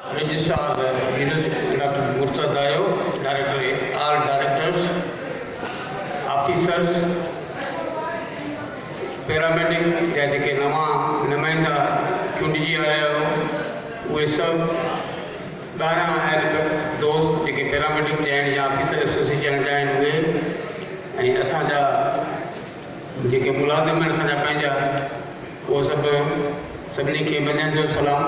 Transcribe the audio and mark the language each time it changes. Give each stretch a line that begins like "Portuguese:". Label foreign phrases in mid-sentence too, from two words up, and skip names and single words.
English: Registrar Dr. Murtad Dayo, Director, all directors, officers, paramedic,
Sindhi: या जेके नवा नुमाइंदा चूंडिजी आया हो उहे सभु 12 दोस्त जेके पैरामेडिक आहिनि या
English: officer association
Sindhi: जा आहिनि उहे ऐं असांजा जेके मुलाज़िम आहिनि असांजा पंहिंजा उहो सभु सभिनी खे मंझंदि जो सलाम।